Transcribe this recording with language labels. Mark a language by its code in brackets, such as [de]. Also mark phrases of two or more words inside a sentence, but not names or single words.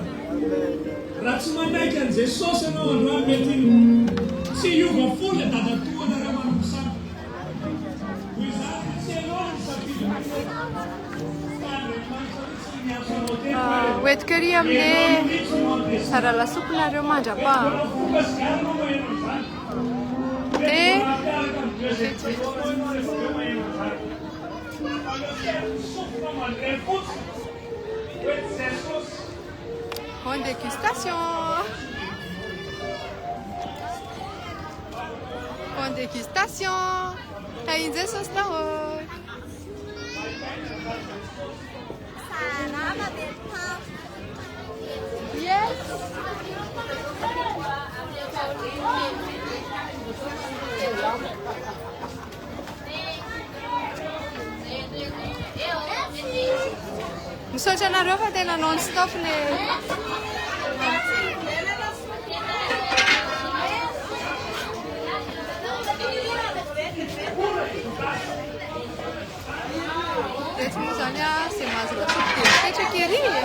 [mg] Raha tsy manaiky an'i Jesosy ianao androany, mety tsy hiova foana dadatoana raha manompo samy. Hoy izany tsy ianao ny safidy fa Andriamanitra mihitsy ny miantso anao hoentiko ery amin'ny sara lasopinareo mandrapa [fr] Bonne dégustation. Bonne dégustation. T'as une sauce là-haut. Yes. [mg] Misaotra anareo fa tena non-stop le rehetra moa zany a sy mahazo lasopy dia mipetraka ery.